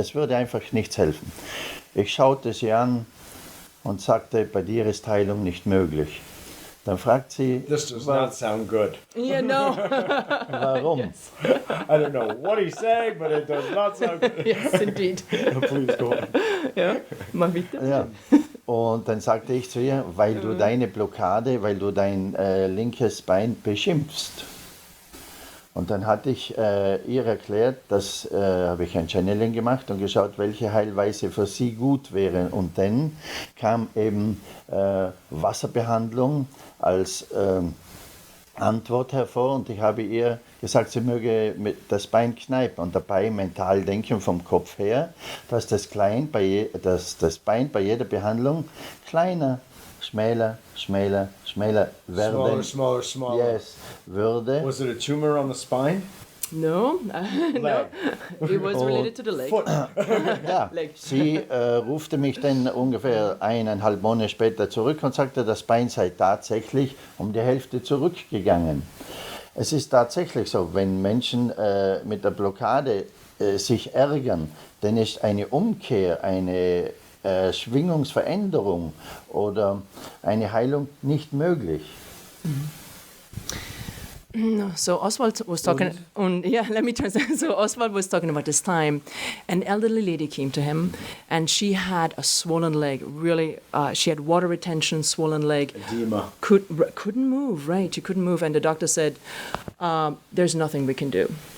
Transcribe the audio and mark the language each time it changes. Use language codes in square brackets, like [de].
[de] Es würde einfach nichts helfen. Ich schaute sie an und sagte, bei dir ist Heilung nicht möglich. Dann fragt sie, [en] This does not sound good. Yeah, no. [de] warum? [en] I don't know what he's saying, but it does not sound good. Yes, indeed. Please go on. [de] Ja, mal bitte. Ja. Und dann sagte ich zu ihr, weil du deine Blockade, weil du dein linkes Bein beschimpfst. Und dann hatte ich ihr erklärt, dass habe ich ein Channeling gemacht und geschaut, welche Heilweise für sie gut wäre. Und dann kam eben Wasserbehandlung als Antwort hervor, und ich habe ihr gesagt, sie möge das Bein kneipen und dabei mental denken vom Kopf her, dass das Bein bei jeder Behandlung kleiner, schmäler werde. [en] Smaller. Yes, [de] würde. [en] Was it a tumor on the spine? No, no. Leg. It was related to the leg. Foot. [de] Ja, [en] Leg. [de] sie rufte mich dann ungefähr 1,5 Monate später zurück und sagte, das Bein sei tatsächlich um die Hälfte zurückgegangen. Es ist tatsächlich so, wenn Menschen mit der Blockade sich ärgern, dann ist eine Umkehr, eine Schwingungsveränderung oder eine Heilung nicht möglich. [en] So Oswald was talking, let me translate. So Oswald was talking about this time. An elderly lady came to him, and she had a swollen leg. Really, she had water retention, swollen leg. Edema. Couldn't move. Right, she couldn't move, and the doctor said, "There's nothing we can do.